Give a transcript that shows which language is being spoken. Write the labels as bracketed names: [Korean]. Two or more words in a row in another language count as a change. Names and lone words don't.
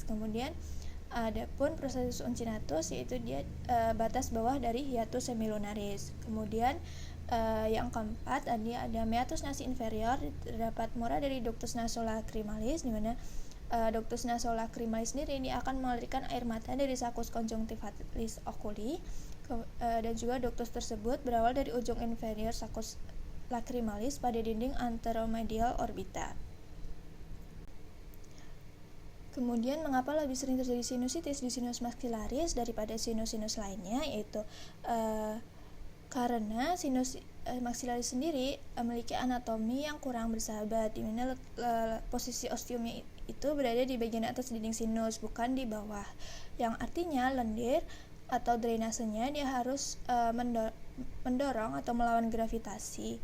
[Indonesian] Kemudian adapun [Latin] processus uncinatus, [Indonesian] yaitu dia batas bawah dari [Latin] hiatus semilunaris. [Indonesian] Kemudian yang keempat tadi ada [Latin] meatus nasi inferior, [Indonesian] terdapat mora dari [Latin] ductus nasolacrimalis, [Indonesian] di mana [Latin] ductus nasolacrimalis [Indonesian] sendiri ini akan mengalirkan air mata dari [Latin] saccus conjunctivalis oculi, [Indonesian] dan juga ductus tersebut berawal dari ujung inferior [Latin] saccus lacrimalis [Indonesian] pada dinding anteromedial orbita. Kemudian mengapa lebih sering terjadi sinusitis di [Latin] sinus maxillaris [Indonesian] daripada sinus-sinus lainnya, yaitu karena [Latin] sinus maxillaris [Indonesian] sendiri memiliki anatomi yang kurang bersahabat, di mana posisi ostiumnya itu berada di bagian atas dinding sinus, bukan di bawah, yang artinya lendir atau drainasenya dia harus mendorong atau melawan gravitasi.